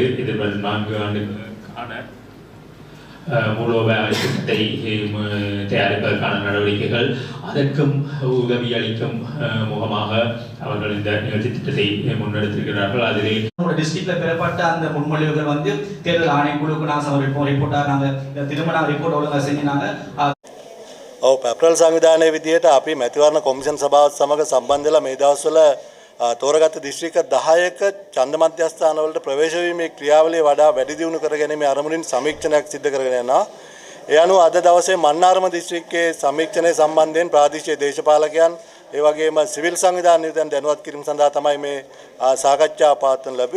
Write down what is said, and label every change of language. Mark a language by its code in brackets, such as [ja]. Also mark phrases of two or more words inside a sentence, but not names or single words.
[ta] எதிர்வரும் 4 ஆண்டுகளுக்கான மூலோபாய திட்டத்தை தயாரிப்பதற்கான நடவடிக்கைகள், அதற்கும் உதவி அளிக்கும் முகமாக அவர்கள் இந்த நிகழ்ச்சி திட்டத்தை முன்னெடுத்திருக்கிறார்கள். அதிலே [en] districtla [ta] பெறப்பட்ட அந்த முன்மொழிவுகள் வந்து தேர்தல் ஆணைக்குழுவுக்கு நாங்கள் சமர்ப்பிப்போம். ரிப்போர்ட்டாக நாங்கள் திரும்ப ரிப்போர்ட் ஒழுங்காக செஞ்சினாங்க. [si] පැප්‍රල් සංවිධානය විදිහට අපි මැතිවරණ කොමිෂන් සභාවත් සමග සම්බන්ධ වෙලා මේ දවස්වල තෝරාගත් දිස්ත්‍රික්ක 10ක ඡන්ද මධ්‍යස්ථානවලට ප්‍රවේශ වීමේ ක්‍රියාවලිය වඩා වැඩි දියුණු කර ගැනීමේ අරමුණින් සමීක්ෂණයක් සිදු කරගෙන යනවා. ඒ අනුව අද දවසේ මන්නාරම දිස්ත්‍රික්කයේ සමීක්ෂණය සම්බන්ධයෙන් ප්‍රාදේශීය දේශපාලකයන් ඒ වගේම සිවිල් සංවිධාන නියුතන් දැනුවත් කිරීම සඳහා තමයි මේ සාකච්ඡා පවත්වනු ලැබේ.